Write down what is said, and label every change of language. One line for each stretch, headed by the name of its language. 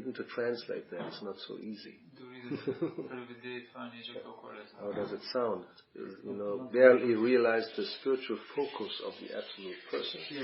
English: Even to translate them, it's not so easy.
Bulgarian: Дори да се преведе, това не е толкова лесно.
English: How does it sound? You know, barely realize the spiritual focus of the absolute person.